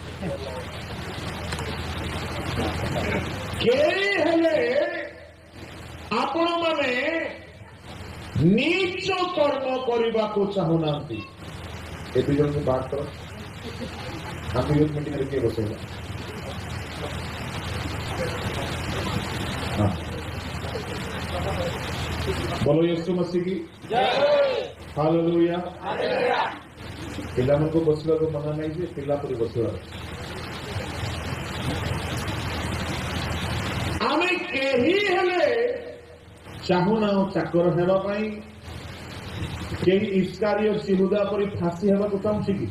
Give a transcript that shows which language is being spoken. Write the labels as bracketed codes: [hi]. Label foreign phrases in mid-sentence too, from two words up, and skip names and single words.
[or] କେହି ହେଲେ ଆପଣ ମାନେ ନିଜ କର୍ମ କରିବାକୁ ଚାହୁଁନାହାନ୍ତି। ଏ ଦୁଇ ଜଣଙ୍କୁ ବାହାର କର। ଆମେ ମିଟିଂରେ କିଏ ବସେଇବା? [hi] बोलो यीशु मसीह की जय। [or] हालेलुया। पिलाମାନଙ୍କୁ ବସିବାକୁ ମନା ନାହିଁ ଯେ ପିଲା ପରି ବସିବାର। ଆମେ କେହି ହେଲେ ଚାହୁଁନାହୁଁ ଚାକର ହେବା ପାଇଁ। କେହି ଇସ୍କାରିୟତ ଯିହୁଦା ପରି ଫାଶୀ ହେବାକୁ ଚାହୁଁଛି କି?